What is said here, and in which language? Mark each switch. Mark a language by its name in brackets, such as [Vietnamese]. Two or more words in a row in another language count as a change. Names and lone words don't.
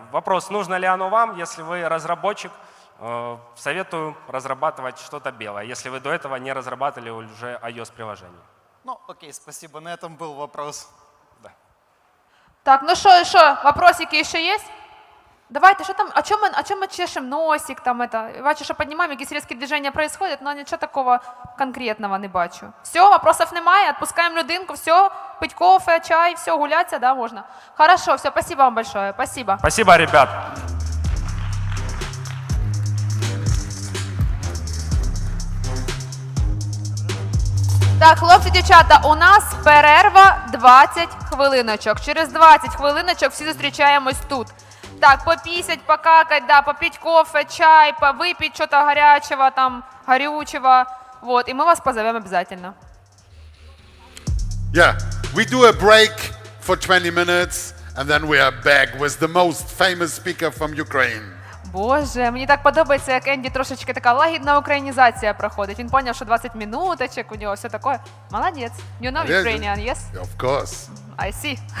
[Russian] Вопрос, нужно ли оно вам, если вы разработчик, советую разрабатывать что-то белое, если вы до этого не разрабатывали уже iOS-приложение. Ну, окей, спасибо, на этом был вопрос. Так, ну что, вопросики еще есть? Давайте, что там, о чем мы чешем носик, там это, бачу, что поднимаем, [Ukrainian] якісь різкі [Russian] движения происходят, но ничего такого конкретного не бачу. Все, вопросов немає, отпускаем людинку, все, пить кофе, чай, все, гуляться, да, можно. Хорошо, все, спасибо вам большое, спасибо. Спасибо, ребят. [Ukrainian] Так, хлопці, дівчата, у нас перерва 20 хвилиночок. Через 20 хвилиночок всі зустрічаємось тут. Так, [Russian] пописать, покакать, да, попить кофе, чай, выпить что-то горячего, там, горючего. Вот, и мы вас позовем обязательно. [English] Yeah, we do a break for 20 minutes, and then we are back with the most famous speaker from Ukraine. [Ukrainian] Боже, мені так подобається, як Енді трошечки така лагідна українізація проходить. Він поняв, що 20 минуточок, у нього все таке. Молодець. [English] You know Ukrainian, yes? Of course. I see.